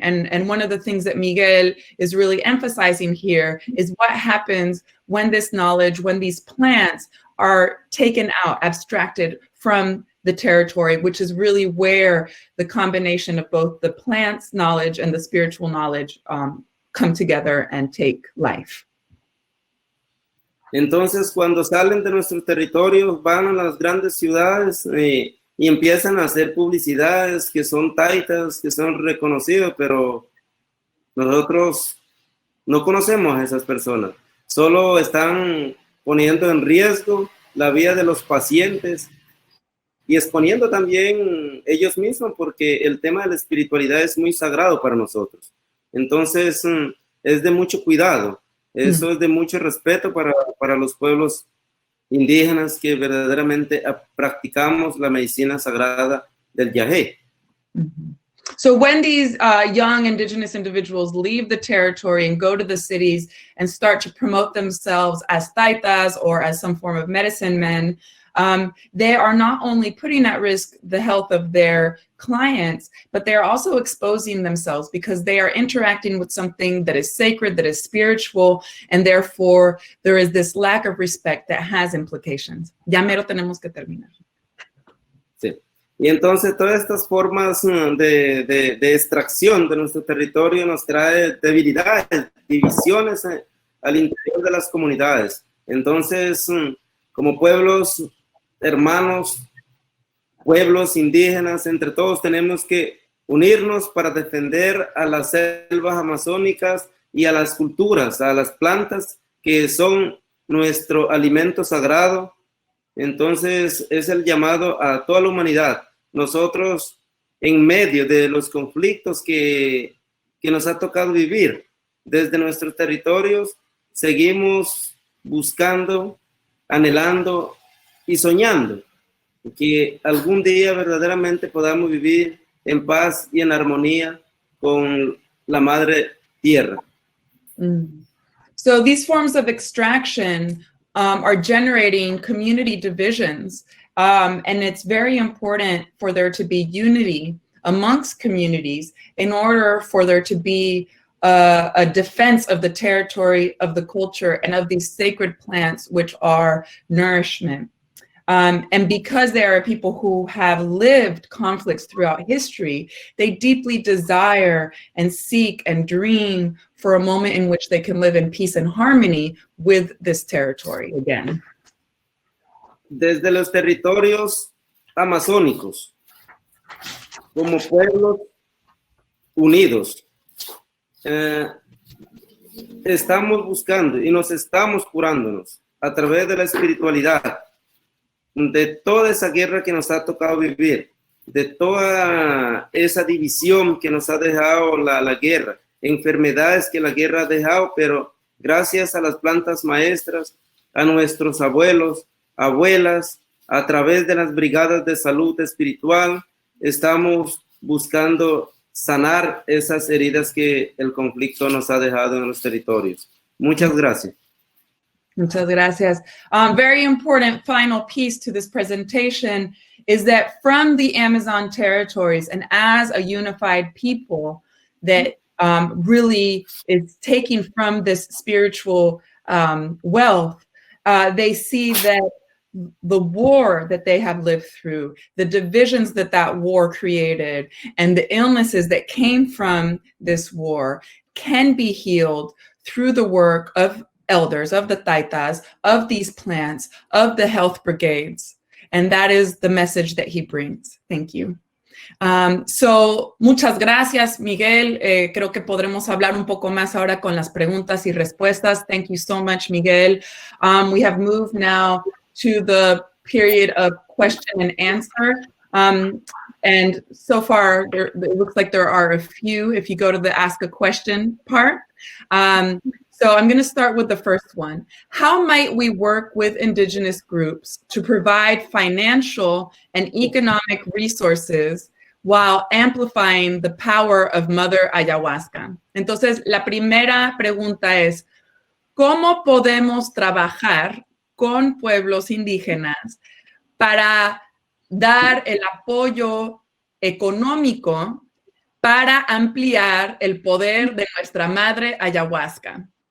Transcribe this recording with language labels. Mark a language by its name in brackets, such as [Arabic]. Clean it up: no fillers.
[English] And one of the things that Miguel is really emphasizing here is what happens when this knowledge, when these plants are taken out, abstracted from the territory, which is really where the combination of both the plants knowledge and the spiritual knowledge come together and take life. [Spanish] Entonces, cuando salen de nuestros territorios, van a las grandes ciudades y empiezan a hacer publicidades que son taitas, que son reconocidos, pero nosotros no conocemos a esas personas. Solo están poniendo en riesgo la vida de los pacientes y exponiendo también ellos mismos, porque el tema de la espiritualidad es muy sagrado para nosotros. Entonces, es de mucho cuidado. Eso es de mucho respeto para los pueblos indígenas que verdaderamente practicamos la medicina sagrada del yagé. Mm-hmm. [English] So when these young indigenous individuals leave the territory and go to the cities and start to promote themselves as taitas or as some form of medicine men, they are not only putting at risk the health of their clients, but they are also exposing themselves because they are interacting with something that is sacred, that is spiritual, and therefore there is this lack of respect that has implications. [Spanish] Ya mero tenemos que terminar. Sí. Y entonces todas estas formas de extracción de nuestro territorio nos trae debilidades, divisiones al interior de las comunidades. Entonces, como pueblos hermanos, pueblos indígenas, entre todos tenemos que unirnos para defender a las selvas amazónicas y a las culturas, a las plantas que son nuestro alimento sagrado. Entonces es el llamado a toda la humanidad. Nosotros, en medio de los conflictos que nos ha tocado vivir desde nuestros territorios, seguimos buscando, anhelando y soñando que algún día verdaderamente podamos vivir en paz y en armonía con la Madre Tierra. [English] So these forms of extraction are generating community divisions. And it's very important for there to be unity amongst communities in order for there to be a defense of the territory, of the culture, and of these sacred plants, which are nourishment. And because there are people who have lived conflicts throughout history, they deeply desire and seek and dream for a moment in which they can live in peace and harmony with this territory again. [Spanish] Desde los territorios amazónicos, como pueblos unidos, estamos buscando y nos estamos curándonos a través de la espiritualidad, de toda esa guerra que nos ha tocado vivir, de toda esa división que nos ha dejado la guerra, enfermedades que la guerra ha dejado, pero gracias a las plantas maestras, a nuestros abuelos, abuelas, a través de las brigadas de salud espiritual, estamos buscando sanar esas heridas que el conflicto nos ha dejado en los territorios. Muchas gracias. Muchas gracias. [English] Very important final piece to this presentation is that from the Amazon territories and as a unified people that really is taking from this spiritual wealth, they see that the war that they have lived through, the divisions that that war created, and the illnesses that came from this war can be healed through the work of elders, of the taitas, of these plants, of the health brigades. And that is the message that he brings. Thank you. [Spanish] So, muchas gracias, Miguel. Creo que podremos hablar un poco más ahora con las preguntas y respuestas. [English] Thank you so much, Miguel. We have moved now to the period of question and answer. And so far, it looks like there are a few if you go to the ask a question part. So I'm going to start with the first one. How might we work with indigenous groups to provide financial and economic resources while amplifying the power of Mother Ayahuasca? [Spanish] Entonces, la primera pregunta es, ¿cómo podemos trabajar con pueblos indígenas para dar el apoyo económico para ampliar el poder de nuestra Madre Ayahuasca?